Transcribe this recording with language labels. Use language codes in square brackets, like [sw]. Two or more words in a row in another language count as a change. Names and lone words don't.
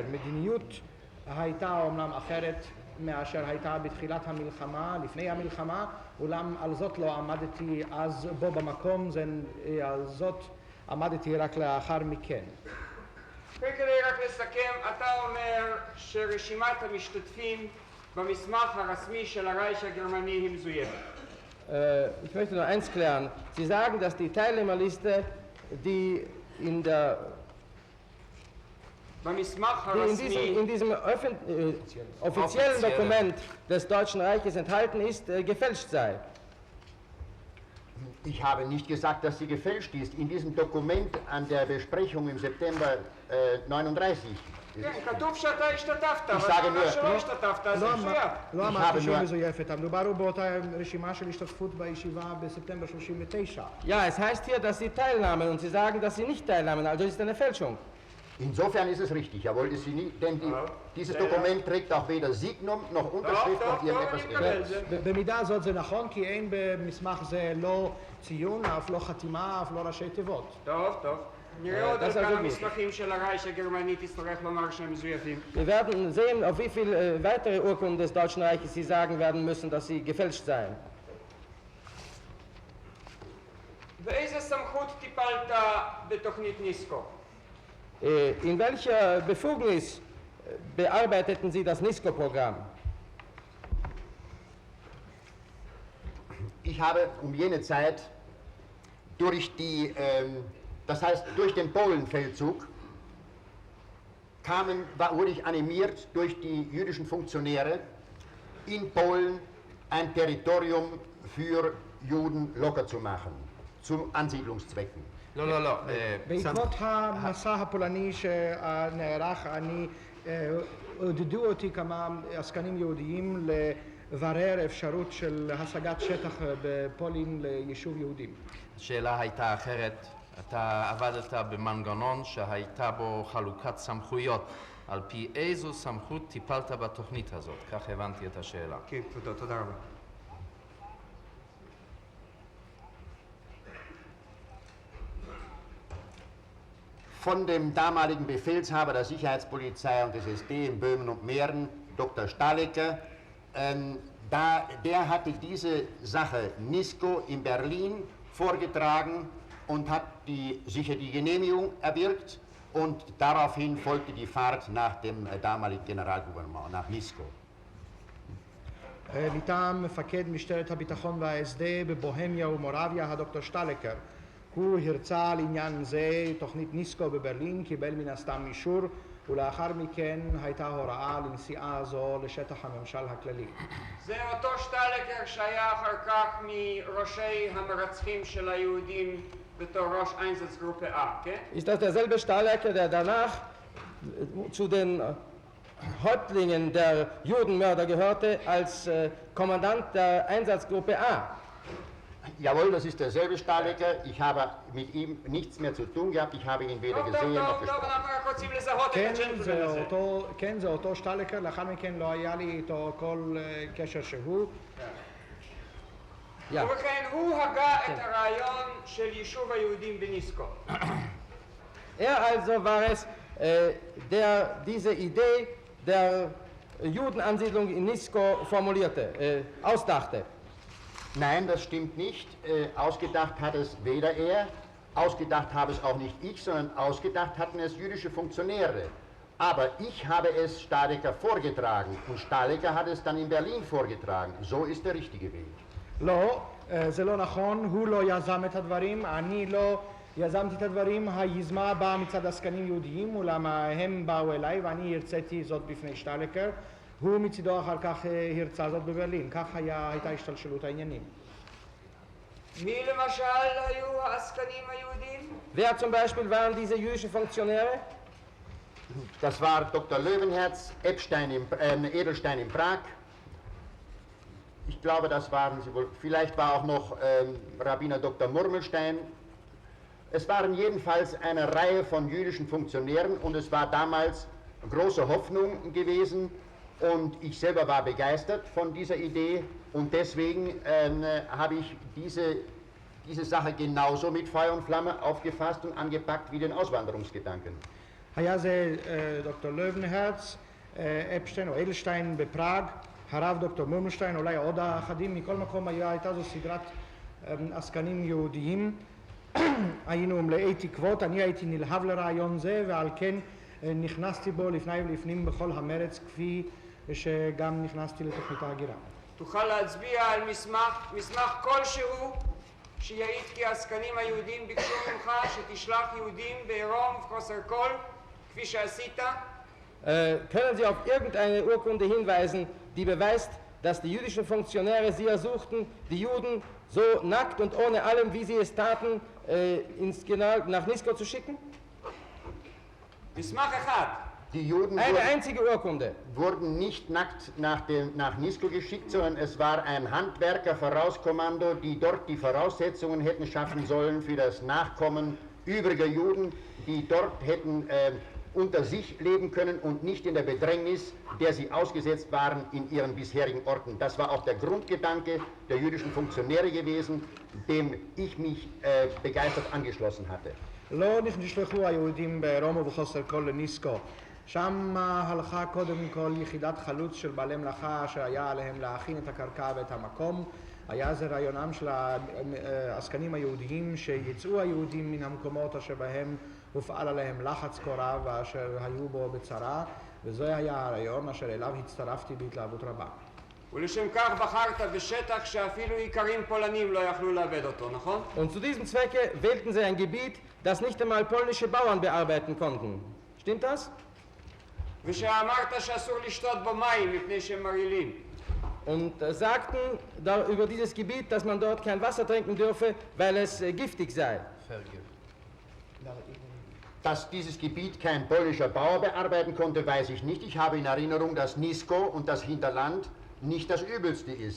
[he] מדיניות הייתה אומנם אחרת מאשר הייתה בתחילת המלחמה, לפני המלחמה, אולם על זאת לא עמדתי אז בו במקום, על זאת עמדתי רק לאחר מכן. כדי רק לסכם, אתה אומר שרשימת המשתתפים במסמך הרשמי של הרייך הגרמני היא מזויפת. [de] Ich möchte nur eins klären. Sie sagen, dass die Teilnehmerliste, die in diesem offiziellen Dokument des Deutschen Reiches enthalten ist, gefälscht sei. Ich habe nicht gesagt, dass sie gefälscht ist. In diesem Dokument an der Besprechung im September 39. Ich sage nur, [he] לא אמרתי שהיא מזויפת, המדובר הוא באותה רשימה של השתתפות בישיבה בספטמבר 39. [de] Ja, es heißt hier, dass sie teilnahmen und Sie sagen, dass sie nicht teilnahmen, also ist es eine Fälschung. Insofern ist es richtig, jawohl, ist sie nicht, denn dieses Dokument trägt auch weder Signum noch Unterschrift noch irgendetwas ähnliches. [he] במידה הזאת זה נכון, כי אין במסמך זה לא ציון, אף לא חתימה, אף לא ראשי תיבות. טוב. נראה עוד כמה מסמכים של הרייך הגרמני תצטרך לומר שהם מזויפים. [de] Wir werden sehen, auf wie viele weitere Urkunden des Deutschen Reiches Sie sagen werden müssen, dass sie gefälscht seien. [he] באיזה סמכות טיפלת בתוכנית ניסקו? [de] In welcher Befugnis bearbeiteten Sie das NISCO-Programm? Ich habe um jene Zeit durch durch den Polenfeldzug wurde ich animiert durch die jüdischen Funktionäre in Polen ein Territorium für Juden locker zu machen, zu Ansiedlungszwecken. [he] לא. בעקבות המסע הפולני שנערך, עודדו אותי כמה עסקנים יהודיים לברר אפשרות של השגת שטח בפולין ליישוב יהודים. השאלה הייתה אחרת. אתה עבדת במנגנון שהייתה בו חלוקת סמכויות. על פי איזו סמכות טיפלת בתוכנית הזאת? כך הבנתי את השאלה. כן, תודה רבה. [de] Von dem damaligen Befehlshaber der Sicherheitspolizei und des SD in Böhmen und Mähren, Dr. Stahlecker, der hatte diese Sache NISCO in Berlin vorgetragen und hat sicher die Genehmigung erwirkt und daraufhin folgte die Fahrt nach dem damaligen Generalgouvernement, nach NISCO. [he] מטעם מפקד משטרת הביטחון והSD בבוהמיה ומורביה, הדוקטור שטלקר. הוא הרצה על עניין זה תוכנית ניסקו בברלין, קיבל מן הסתם אישור, ולאחר מכן הייתה הוראה לנסיעה זו לשטח הממשל הכללי. זה אותו שטלקר שהיה אחר כך מראשי המרצחים של היהודים בתור ראש Einsatzgruppe A, כן? [de] Ist das derselbe Stahlecker, der danach zu den Häuptlingen der Judenmörder gehörte als Kommandant der Einsatzgruppe A? Jawohl, das ist derselbe Stahlecker. Ich habe mit ihm nichts mehr zu tun gehabt. Ich habe ihn weder gesehen noch gesprochen. [he] כן, זה אותו שטלקר, לאחר מכן לא היה לי איתו כל קשר שהוא. [de] Ja. [he] ובכן, הוא הגה את הרעיון של יישוב היהודים בניסקו. [de] Also war es, der diese Idee der Judenansiedlung in Nisko formulierte, ausdachte. Nein, das stimmt nicht. Ausgedacht hat es weder er, ausgedacht habe es auch nicht ich, sondern ausgedacht hatten es jüdische Funktionäre. Aber ich habe es Stahlecker vorgetragen und Stahlecker hat es dann in Berlin vorgetragen. So ist der richtige Weg. [he] לא, זה לא נכון, הוא לא יזם את הדברים, אני לא יזמתי את הדברים, היזמה באה מצד עסקנים יהודיים, אולם הם באו אליי ואני הרציתי זאת בפני שטלקר, הוא מצידו אחר כך הרצה זאת בברלין, כך הייתה השתלשלות העניינים. מי למשל היו העסקנים היהודים? [de] Wer zum Beispiel waren diese jüdischen Funktionäre? Das war Dr. Löwenherz, Edelstein in Prag. Ich glaube, das waren sie wohl. Vielleicht war auch noch Rabbiner Dr. Murmelstein. Es waren jedenfalls eine Reihe von jüdischen Funktionären und es war damals große Hoffnung gewesen und ich selber war begeistert von dieser Idee und deswegen habe ich diese Sache genauso mit Feuer und Flamme aufgefasst und angepackt wie den Auswanderungsgedanken. [he] היה זה דוקטור לוינהרץ, אפשטיין או אדלשטיין בפראג, הרב דוקטור מורנשטיין, אולי עוד אחדים, מכל מקום הייתה זו סדרת עסקנים יהודיים, היינו מלאי תקוות, אני הייתי נלהב לרעיון זה ועל כן נכנסתי בו לפני ולפנים בכל המרץ כפי שגם נכנסתי לתוכנית ההגירה. תוכל להצביע על מסמך כלשהו שיעיד כי העסקנים היהודים ביקשו ממך שתשלח יהודים בעירום ובחוסר כל כפי שעשית? [de] Können Sie auf irgendeine Urkunde hinweisen, die beweist, dass die jüdischen Funktionäre sie ersuchten, die Juden so nackt und ohne allem, wie sie es taten, nach Nisko zu schicken? [he] מסמך אחד. [de] Die Juden Eine einzige Urkunde. wurden nicht nackt nach Nisko geschickt, sondern es war ein Handwerker-Vorauskommando, die dort die Voraussetzungen hätten schaffen sollen für das Nachkommen übriger Juden, die dort hätten unter sich leben können und nicht in der Bedrängnis, der sie ausgesetzt waren in ihren bisherigen Orten. Das war auch der Grundgedanke der jüdischen Funktionäre gewesen, dem ich mich begeistert angeschlossen hatte. [he] לא נשלחו היהודים בעירום ובחוסר כל לניסקו. שם הלכה קודם כל יחידת חלוץ של בעלי מלאכה אשר היה עליהם להכין את הקרקע ואת המקום. היה זה רעיונם של העסקנים היהודיים שיצאו היהודים מן המקומות אשר בהם הופעל עליהם לחץ כה רב ואשר היו בו בצרה, וזה היה הרעיון אשר אליו הצטרפתי בהתלהבות רבה. ולשם כך בחרת בשטח שאפילו איכרים פולנים לא יכלו לאבד אותו, נכון? [de] Und zu diesem Zwecke wählten sie ein Gebiet, das nicht einmal polnische Bauern bearbeiten konnten. Stimmt das? [he] ושאמרת שאסור לשתות בו מים מפני שהם מרעילים. [de] Und sagten über dieses Gebiet, dass man dort kein Wasser trinken dürfe, weil es giftig sei. Dass dieses Gebiet kein polnischer Bauer bearbeiten konnte, weiß ich nicht. Ich habe in Erinnerung, dass Nisko und das Hinterland nicht das Übelste ist.